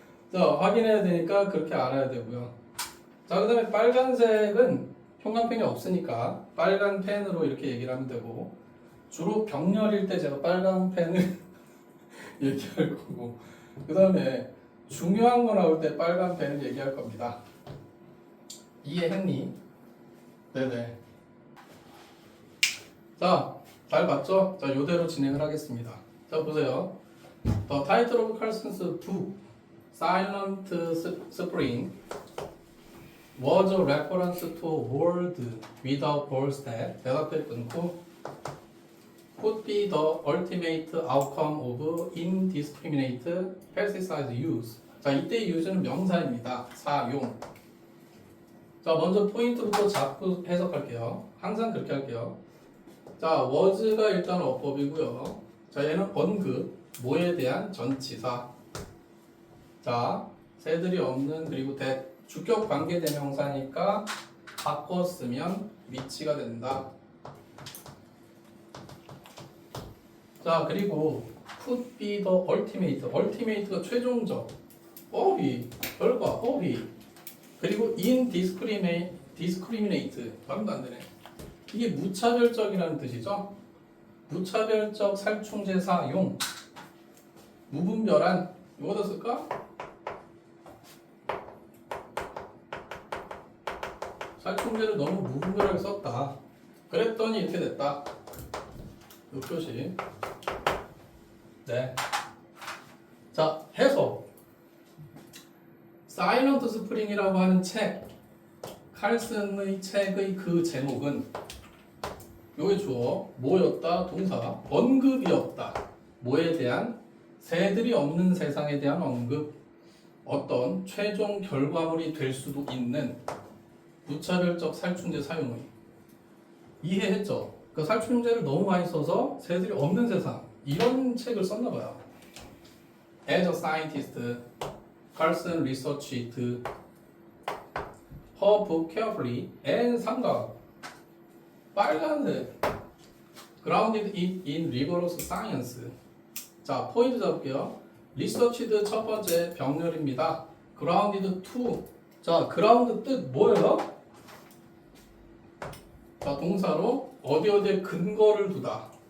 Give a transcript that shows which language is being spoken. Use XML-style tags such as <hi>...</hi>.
<ko>자, 확인해야 되니까 그렇게 알아야 되고요. 자, 그 다음에 빨간색은 형광펜이 없으니까 빨간 펜으로 이렇게 얘기를 하면 되고, 주로 병렬일 때 제가 빨간 펜을 얘기할 거고, 그 다음에 중요한 거 나올 때 빨간 펜을 얘기할 겁니다. 이해했니? 네네. 자, 잘 봤죠? 자, 요대로 진행을 하겠습니다. 자, 보세요.</ko> <en>The title of Carlson's book, Silent Spring, was a reference to a world without balls that</en> <ko>대답해 끊고</ko> <en>could be the ultimate outcome of indiscriminate pesticide use.</en> <ko>자, 이때 use는 명사입니다. 사용. 자, 먼저 포인트부터 잡고 해석할게요. 항상 그렇게 할게요. 자, was가 일단 어법이고요. 자, 얘는 언급, 뭐에 대한 전치사. 자, 새들이 없는 그리고 주격 관계대명사니까 바꿔 쓰면 위치가 된다. 자, 그리고</ko> <en>could be the ultimate.</en> <ko>ultimate가 최종적. 어휘, 결과, 어휘. 그리고 indiscriminate. 발음도 안 되네. 이게 무차별적이라는 뜻이죠. 무차별적 살충제 사용. 무분별한. 이거다 쓸까? 살충제를 너무 무분별하게 썼다. 그랬더니 이렇게 됐다. 이 표시. 네. 자, 해석. 사일런트 스프링이라고 하는 책, 칼슨의 책의 그 제목은 요게 주어, 뭐였다, 동사, 언급이었다. 뭐에 대한? 새들이 없는 세상에 대한 언급. 어떤 최종 결과물이 될 수도 있는 무차별적 살충제 사용의. 이해했죠? 그 살충제를 너무 많이 써서 새들이 없는 세상, 이런 책을 썼나 봐요.</ko> <en>As a scientist, Carlson researched her book carefully and 삼각.</en> <ko>빨간색.</ko> <en>Grounded it in rigorous science.</en> <ko>자, 포인트 잡을게요. researched 첫 번째 병렬입니다.</ko> <en>grounded to.</en> <ko>자, ground 뜻 뭐예요? 자, 동사로 어디에 근거를 두다.</ko>